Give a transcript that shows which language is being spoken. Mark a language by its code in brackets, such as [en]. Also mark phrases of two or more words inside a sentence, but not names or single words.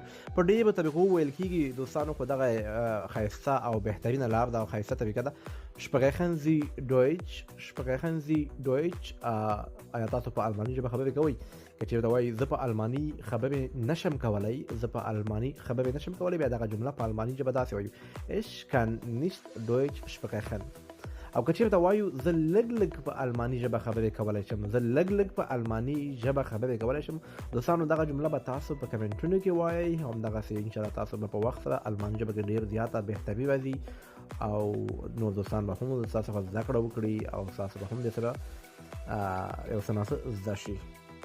[ps] په ډېرو طریقو ویل کېږي دوستانو، خو دغه ښایسته او بهترینه لار ده او ښایسته طریقه ده. [de] Sprechen Sie Deutsch? Sprechen Sie Deutsch? [ps] آیا تاسو په الماني ژبه خبرې کوئ؟ که چېرته وایي زه په الماني خبرې نشم کولی، زه په الماني خبرې نشم کولی، بیا دغه جمله په الماني ژبه داسې وایو: [de] Ich kann nicht Deutsch sprechen. [ps] او که چېرته وایو زه لږ په الماني ژبه خبرې کولی شم، زه لږ په الماني ژبه خبرې کولی شم. دوستانو دغه جمله به تاسو په کمنټونو کې وایئ، همدغسې انشاءالله تاسو به په وخت سره الماني ژبه کې ډېر زیاته بهتري راځي او نور دوستان به هم ستاسو څخه زده کړه وکړي او ستاسو به هم دې سره یو څه ناڅه زده شي.